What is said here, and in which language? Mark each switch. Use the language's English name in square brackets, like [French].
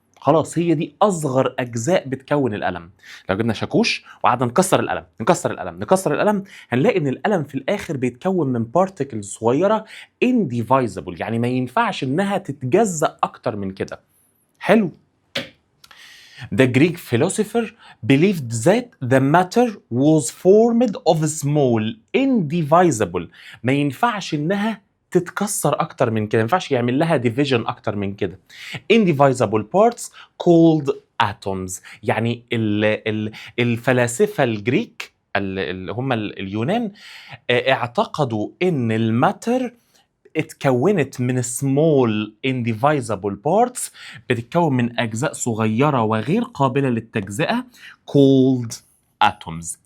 [Arabic] خلاص هي دي اصغر اجزاء بتكون القلم. لو جبنا شاكوش وقعدنا نكسر القلم هنلاقي ان القلم في الاخر بيتكون من بارتكلز صغيره indivisible، يعني ما ينفعش انها تتجزأ اكتر من كده. حلو. [English] The Greek philosopher believed that the matter was formed of small indivisible، [Arabic] ما ينفعش انها تتكسر اكتر من كده، ما ينفعش يعمل لها division اكتر من كده. [English] indivisible parts called atoms. [Arabic] يعني الفلاسفة الجريك اللي هم اليونان اعتقدوا ان الماتر اتكونت من [English] small indivisible parts، [Arabic] بتتكون من أجزاء صغيرة وغير قابلة للتجزئة [English] called atoms.